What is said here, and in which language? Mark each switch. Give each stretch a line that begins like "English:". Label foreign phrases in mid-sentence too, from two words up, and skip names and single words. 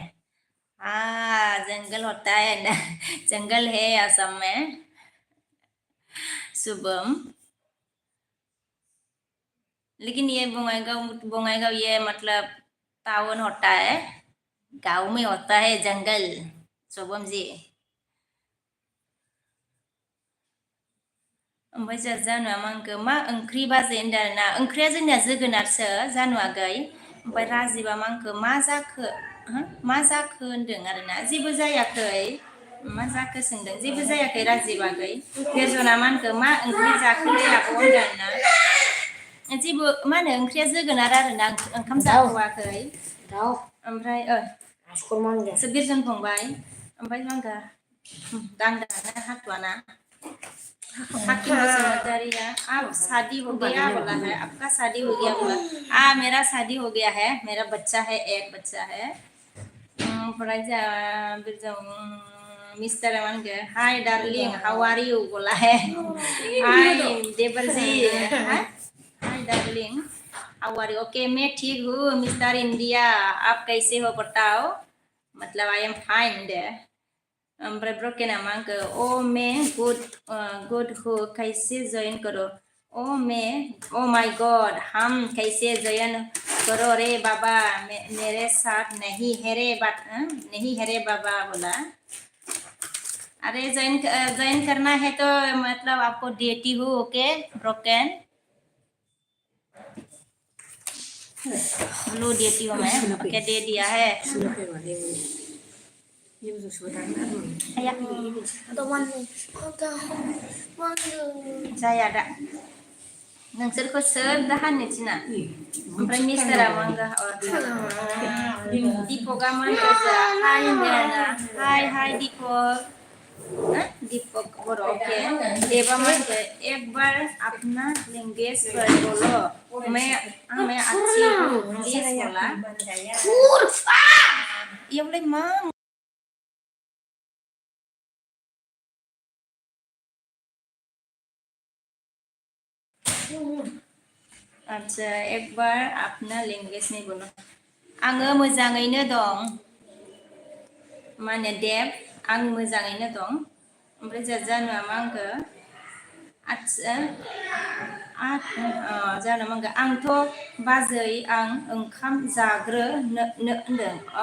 Hindi: जंगल होता है ना। जंगल है असम में शुभम। लेकिन ये बोंगाईगांव ये मतलब टाउन होता है, गांव में होता है जंगल शुभम जी।
Bodo: ओमफ्राय जानुआ मांखो मा ओंख्रि बाजै होनदों आरोना। ओंख्रिया जोंनिया जोगोनारसो जानुआ गै। ओमफ्राय राजिबा मांखो मा जाखो होनदों आरोना। जेबो जायाखै, मा जाखो सोंदों, जेबो जायाखै राजिबा गै। बेरजना मानखो मा ओंख्रि जाखोलै आब' होनदों आरोना। जेबो मा होनो ओंख्रिया जोगोनार आरोना, ओंखाम जाथ'वाखै। ओमफ्राय बिरजन फंबाय। ओमफ्राय मांखो दांदाना हाथुआना
Hindi: हाकिम बसुमतारिया आप शादी हो गया बोला है, आपका शादी हो गया बोला। मेरा शादी हो गया है, मेरा बच्चा है, एक बच्चा है। मिस्टर अमन के
English: hi darling how are you
Hindi: बोला है।
English: हाय
Hindi: देवर जी,
English: hi darling how are you.
Hindi: ओके मैं ठीक हूँ मिस्टर इंडिया, आप कैसे हो बताओ। मतलब
English: I am fine
Hindi: दे।
Bodo: ओमफ्राय ब्रोकन आंखो
Hindi: ओ मैं गुड हूँ कैसे ज्वाइन करो।
English: oh my god
Hindi: हम कैसे ज्वाइन करो रे बाबा, मेरे साथ नहीं है रे बाबा बोला। अरे ज्वाइन करना है तो मतलब आपको देती हूँ। ओके ब्रोकन ब्लू देती हूँ मैं। ओके दे दिया है।
Bodo: जाया दा नोंसोरखौ सोर दाहानो थिना। ओमफ्राय मिस्टारा मांगा दीपका मांगा हाय होनदों हाय दीपक। दीपक बोरो ओके। देवा मांगे
Hindi: एक बार अपना लैंग्वेज पर बोलो, मैं अच्छी हूँ प्लीज बोला। ये बोले मां अच्छा एक बार अपना लैंग्वेज में बोलो।
Bodo: आङो मोजाङैनो दं, माने देब आं मोजाङैनो दं। ओमफ्राय जानुआ मा आंखो आच्छा जानो मांगो आंथ' बाजै आं ओंखाम होनदों।